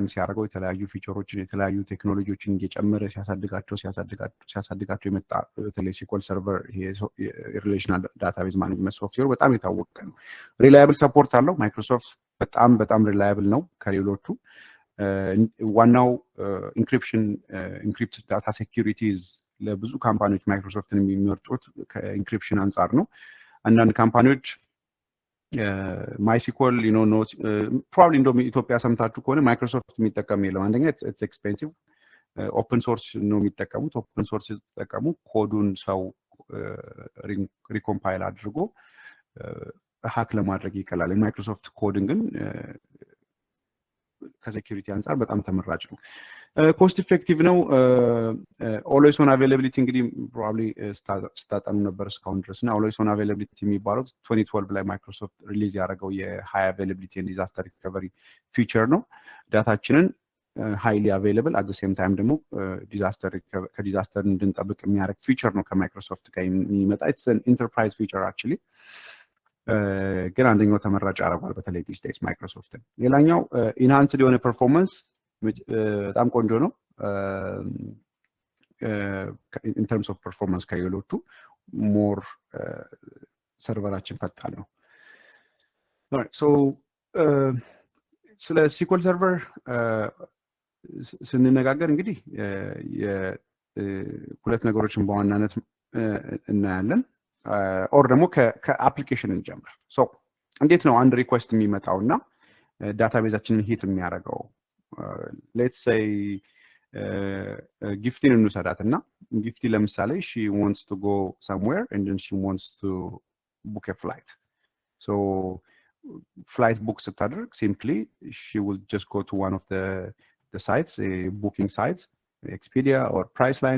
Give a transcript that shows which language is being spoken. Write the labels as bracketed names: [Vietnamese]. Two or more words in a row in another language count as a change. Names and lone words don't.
[Amharic] ሲያደርገው የተለያዩ ፊቸሮችን የተለያዩ ቴክኖሎጂዎችን እየጨመረ ሲያሳድጋቸው የመጣ በተለይ SQL ሰርቨር የሪሌሽናል ዳታቤዝ ማኔጅመንት ሶፍትዌር በጣም የታወቀ ነው [English] reliable support [Amharic] አለው ማይክሮሶፍት በጣም ሪላያብል ነው ከሌሎቹ ዋናው [English] encrypt data securities [Amharic] ለብዙ ካምፓኒዎች ማይክሮሶፍትን የሚመርጡት ከኢንክሪፕሽን አንፃር ነው አንዳንድ ካምፓኒዎች [English] MySQL you know not probably [Amharic] እንደውም ኢትዮጵያ ሰምታችሁ ከሆነ ማይክሮሶፍት የሚጠቀም የለም አንደኛ [English] it's expensive open source [Amharic] ነው የሚጠቀሙት [English] open source [Amharic] ሲጠቀሙ ኮዱን ሰው ሪኮምፓይል አድርጎ ሃክ ለማድረግ ይቀላል የማይክሮሶፍት ኮድን ግን ከሴኩሪቲ አንፃር በጣም ተመራጭ ነው [English] cost effective [Amharic] ነው [English] always on availability [Amharic] እንግዲህ probably ስታጠኑ ነበር እስካሁን ድረስ እና [English] always on availability [Amharic] የሚባለው 2012 ላይ ማይክሮሶፍት ሪሊዝ ያደረገው የ [English] high availability and disaster recovery feature [Amharic] ነው ዳታችንን [English] highly available at the same time [Amharic] ደግሞ ከዲዛስተር እንድንጠብቅ የሚያደርግ feature ነው ከማይክሮሶፍት ጋር የሚመጣ [English] it's an enterprise feature actually [Amharic] ግን አንደኛው ተመራጭ ያደርጋል በተለይ [English] these days [Amharic] ማይክሮሶፍትን ሌላኛው enhanced የሆነ performance በጣም ቆንጆ ነው [English] in terms of performance [Amharic] ከሌሎቹ more ሰርቨራችን ፈጣን ነው [English] alright so [Amharic] ስለ SQL server ስንነጋገር እንግዲህ ሁለት ነገሮችን በዋናነት እናያለን ኦር ደግሞ ከአፕሊኬሽን እንጀምር ሶ እንዴት ነው አንድ ሪኩዌስት የሚመጣውና ዳታቤዛችንን ሂት የሚያደርገው [English] let's say [Amharic] ጊፍቲን እንውሰዳትና ጊፍቲ ለምሳሌ [English] she wants to go somewhere and then she wants to book a flight. So flight book ስታደርግ simply she will just go to one of the sites, booking sites, Expedia or Priceline.